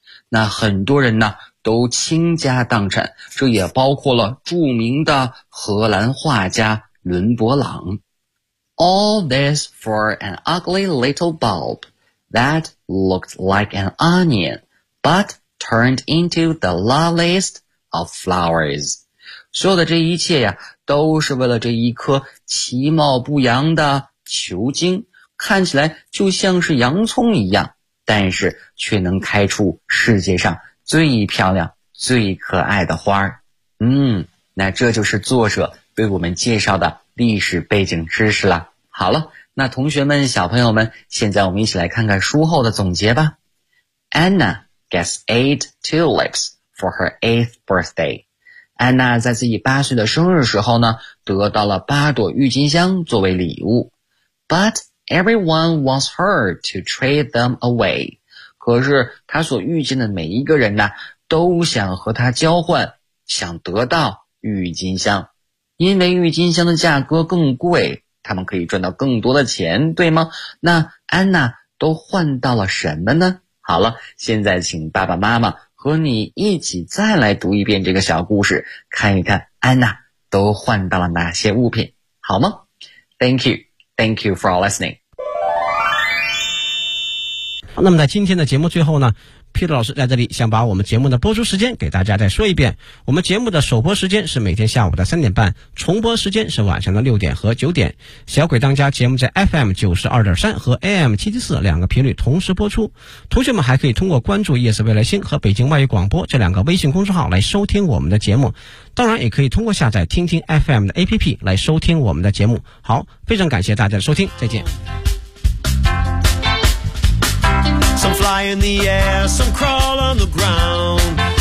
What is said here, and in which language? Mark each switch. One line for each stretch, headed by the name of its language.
Chinese: 那很多人呢，都倾家荡产，这也包括了著名的荷兰画家伦勃朗。
English: All this for an ugly little bulb that looked like an onion. But turned into the loveliest of flowers.
Chinese: 所有的这一切呀，都是为了这一颗其貌不扬的球茎，看起来就像是洋葱一样，但是却能开出世界上最漂亮、最可爱的花。那这就是作者为我们介绍的历史背景知识了。好了，那同学们、小朋友们，现在我们一起来看看书后的总结吧。
English: Anna gets 8 tulips for her 8th birthday.
Chinese: 安娜在自己八岁的生日时候呢，得到了八朵郁金香作为礼物。
English: But everyone wants her to trade them away.
Chinese: 可是她所遇见的每一个人呢，都想和她交换，想得到郁金香。因为郁金香的价格更贵，他们可以赚到更多的钱，对吗？那安娜都换到了什么呢？好了，现在请爸爸妈妈和你一起再来读一遍这个小故事，看一看安娜都换到了哪些物品，好吗？
English: Thank you. Thank you for listening.
Chinese: 那么在今天的节目最后呢，Peter 老师在这里想把我们节目的播出时间给大家再说一遍。我们节目的首播时间是每天下午的3:30，重播时间是晚上的6:00和9:00。小鬼当家节目在 FM92.3 和 AM774 两个频率同时播出。同学们还可以通过关注夜色未来星和北京外语广播这两个微信公众号来收听我们的节目。当然也可以通过下载听听 FM 的 APP 来收听我们的节目。好，非常感谢大家的收听，再见。
English: Some fly in the air, some crawl on the ground.